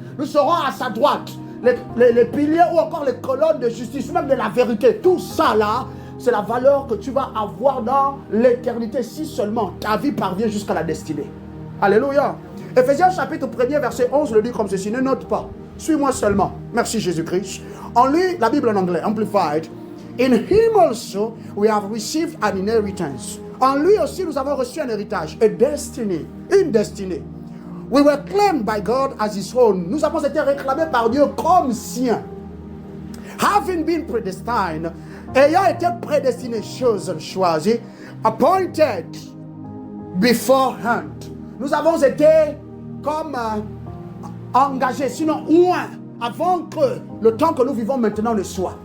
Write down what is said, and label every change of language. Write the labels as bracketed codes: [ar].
[fr] Nous serons à sa droite, les piliers ou encore les colonnes de justice, même de la vérité. Tout ça là, c'est la valeur que tu vas avoir dans l'éternité si seulement ta vie parvient jusqu'à la destinée. Alléluia. Éphésiens chapitre 1er verset 11 le dit comme ceci, ne note pas. Suis-moi seulement. Merci Jésus-Christ. On lit la Bible en anglais, Amplified. [en] In him also we have received an inheritance. [fr] En lui aussi nous avons reçu un héritage, [en] a destiny, [fr] une destinée. [en] We were claimed by God as his own. [fr] Nous avons été réclamés par Dieu comme siens. [en] Having been predestined, [fr] ayant été prédestinés, choisis, [en] appointed beforehand. [fr] Nous avons été comme engagés, sinon loin, avant que le temps que nous vivons maintenant ne soit.